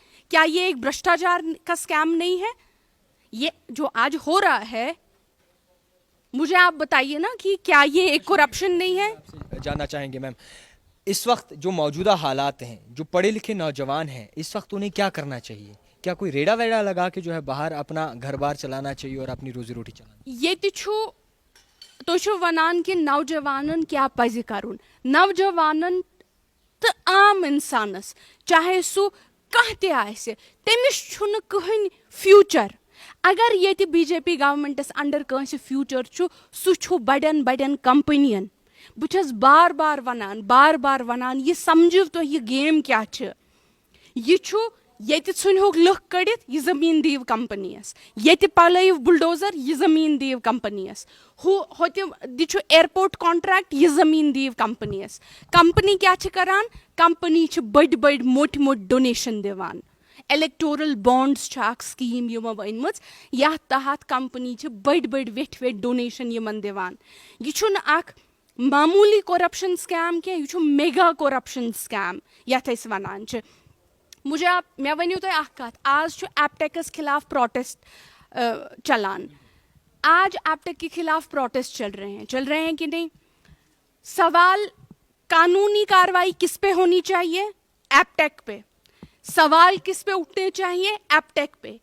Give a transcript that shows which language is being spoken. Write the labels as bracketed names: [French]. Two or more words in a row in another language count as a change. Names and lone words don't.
[Hindi] क्या ये एक भ्रष्टाचार का स्कैम नहीं है? ये जो आज हो रहा है, मुझे आप बताइए ना कि क्या ये एक करप्शन नहीं है? जानना चाहेंगे मैम, इस वक्त जो मौजूदा हालात हैं, जो पढ़े लिखे नौजवान हैं, इस वक्त उन्हें क्या करना चाहिए? क्या कोई रेड़ा वेड़ा लगा के जो है बाहर अपना घर बार चलाना चाहिए और अपनी रोजी रोटी चलाना? [Kashmiri] ये तो वनान के नौजवानन क्या पज करुन? नौजवानन तो आम इंसानस चाहे सु कहते आसे तमिस छुन कहीं फ्यूचर। अगर ये बीजेपी गवर्नमेंटस अंडर कंस फ्यूचर छु, सु छु बड़न बड़न कंपनियन। बुझस बार बार वनान ये समझो तो ये गेम क्या छ? ये छु ये ुनहोक लुख कड़ित, ये जमीन दीव कंपनियस, ये पलैव बुलडोजर, ये जमीन दीव कंपनियस, दिछु [English] airport contract, [Kashmiri] ये जमीन दीव कंपनियस। कंपनी क्या करान? कंपनी बड़ बड़ मोट मोट डोनेशन दिवान। [English] electoral bonds scheme [Kashmiri] वन या तहत कंपनी बड़ बड़ वेठ वेठ डोनेशन यमन दिवान। यह मामूली [English] corruption scam [Kashmiri] क्या, यह [English] mega corruption scam [Kashmiri] यथ वनान। मे वनो तुम कत, आज एपटेकस खिलाफ प्रोटेस्ट चलान। [Hindi] आज एपटेक के खिलाफ प्रोटेस्ट चल रहे हैं कि नहीं? सवाल कानूनी कार्रवाई किस पे होनी चाहिए? एपटेक पे। सवाल किस पे उठने चाहिए? एपटेक पे।